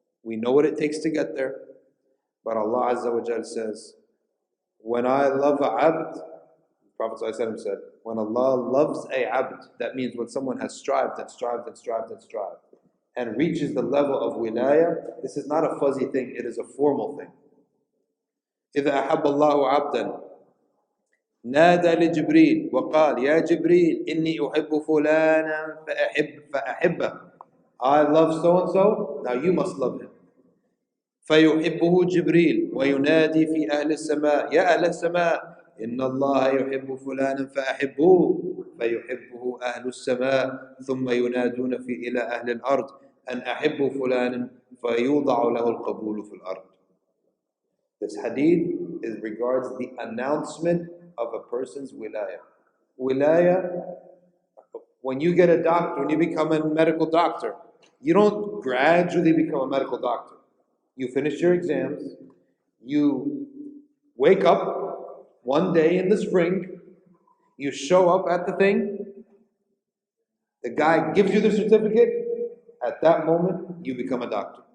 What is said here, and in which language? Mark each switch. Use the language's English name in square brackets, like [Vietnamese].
[English] We know what it takes to get there. But Allah Azza wa Jal says, when I love a abd, Prophet ﷺ said, when Allah loves a abd, that means when someone has strived and strived and strived and strived and reaches the level of wilaya, this is not a fuzzy thing, it is a formal thing. [Arabic] إذا أحب الله عبدا نادى لجبريل وقال يا جبريل إني أحب فلانا فأحبه. [English] I love so and so, now you must love him. [Arabic] فيحبه جبريل وينادي في أهل السماء يا أهل السماء إن الله يحب فلانا فأحبوه فيحبه أهل السماء ثم ينادون إلى أهل الأرض أن أحب فلانا فيوضع له القبول في الأرض. [English] This hadith is regards the announcement of a person's wilaya. Wilaya, when you get a doctor, when you become a medical doctor, you don't gradually become a medical doctor. You finish your exams, you wake up one day in the spring, you show up at the thing, the guy gives you the certificate, at that moment you become a doctor.